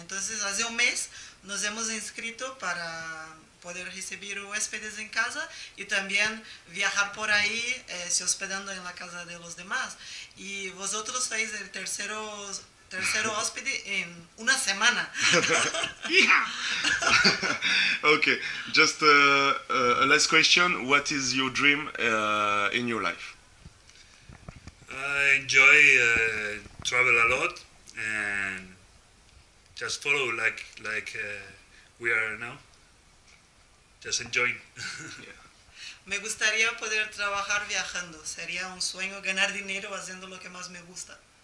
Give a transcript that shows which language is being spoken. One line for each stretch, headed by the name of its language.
Spanish: Entonces, hace un mes nos hemos inscrito para poder recibir huéspedes en casa y también viajar por ahí, se hospedando en la casa de los demás. Y vosotros sois el tercero hóspede en una semana.
English: Okay, just a last question. What is your dream in your life? I enjoy travel a lot and just follow like we are now. Just enjoying. Yeah.
Spanish: Me gustaría poder trabajar viajando. Sería un sueño ganar dinero haciendo lo que más me gusta.